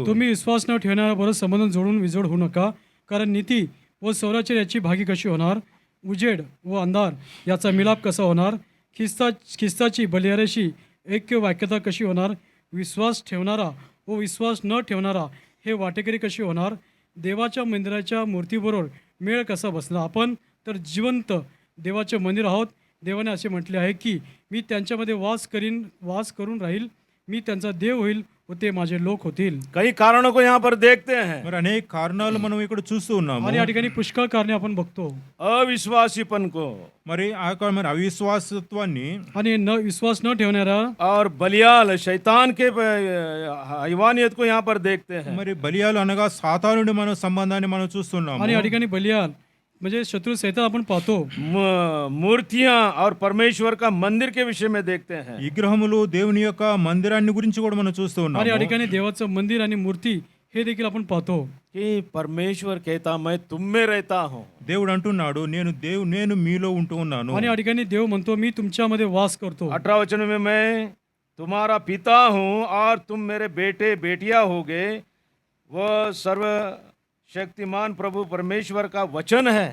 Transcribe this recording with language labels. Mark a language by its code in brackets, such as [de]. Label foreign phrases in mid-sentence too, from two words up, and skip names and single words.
[mr] तुम्ही विश्वास न ठेवणाऱ्याबरोबर संबंध जोडून विजोड होऊ नका, कारण नीती व सौराच्या याची भागी कशी होणार, उजेड व अंधार याचा मिलाप कसा होणार, ख्रिस्ताची बलियाऱ्याशी ऐक्य वाक्यता कशी होणार, विश्वास ठेवणारा व विश्वास न ठेवणारा हे वाटेकरी कशी होणार, देवाच्या मंदिराच्या मूर्तीबरोबर मेळ कसा बसणार. आपण तर जिवंत देवाचे मंदिर आहोत. देवाने असे म्हटले आहे की मी त्यांच्यामध्ये वास करून राहील, मी त्यांचा देव होईल व ते माझे लोक होतील. [hi] कई कारणों को यहाँ पर देखते हैं। [te] మరి అనేక కారణాలు మనం ఇక్కడ చూస్తూ ఉన్నాము. [mr] आणि या ठिकाणी पुष्कळ कारणे आपण बघतो. [hi] अविश्वासीपन को [te] మరి ఆ యొక్క మరి అవిశ్వాసత్వాన్ని [mr] आणि विश्वास न ठेवणारा [hi] और बलियाल शैतान के हैवानियत को यहाँ पर देखते हैं। [te] మరి బలియాలు అనగా సాతానుడి మన సంబంధాన్ని మనం చూస్తున్నాము. [mr] आणि या ठिकाणी बलियाल म्हणजे शत्रु सैतान आपण पाहतो. [hi] मूर्तियां और परमेश्वर का मंदिर के विषय में देखते हैं। [te] విగ్రహములు దేవుని యొక్క మందిరాన్ని గురించి కూడా మనం చూస్తూ [mr] आणि या [te] ఉన్నాము. [mr] ठिकाणी देवाचं मंदिर आणि मूर्ती हे देखील आपण पाहतो. [hi] कि परमेश्वर कहता मैं तुम में रहता हूँ। [te] దేవుడు అంటున్నాడు నేను మీలో ఉంటూ ఉన్నాను. [mr] आणि या ठिकाणी देव म्हणतो मी तुमच्यामध्ये वास करतो. [hi] 18 वचन में मैं तुम्हारा पिता हूँ और तुम मेरे बेटे बेटियां होगे। वह सर्वशक्तिमान प्रभु परमेश्वर का वचन है।